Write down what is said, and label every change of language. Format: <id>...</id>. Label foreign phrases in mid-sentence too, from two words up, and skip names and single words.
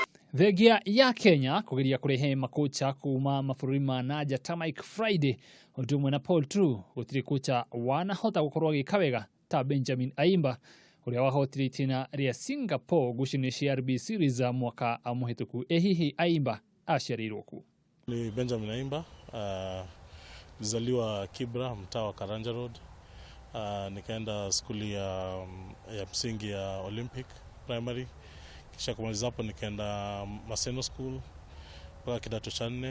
<ki>Thegia ya Kenya kugeria kurehe makocha kuma mabũrũri ma nanja ta Mike Friday ũndũmwe na Paul True gũtirĩ kocha wanahota gũkorwo agĩka wega ta Benjamin Ayimba ũrĩa wahotire itĩna rĩa Singapore ngucanio cia RB Series mwaka mũhĩtũku. Hihi Ayimba aciarĩirwo ku?</ki> <sw>Ni Benjamin Ayimba, nilizaliwa Kibra, mtaa wa Karanja Road. Nikaenda skuli ya msingi ya Olympic Primary. Kisha kumaliza hapo nikaenda Maseno School mpaka kidato cha 4.</sw>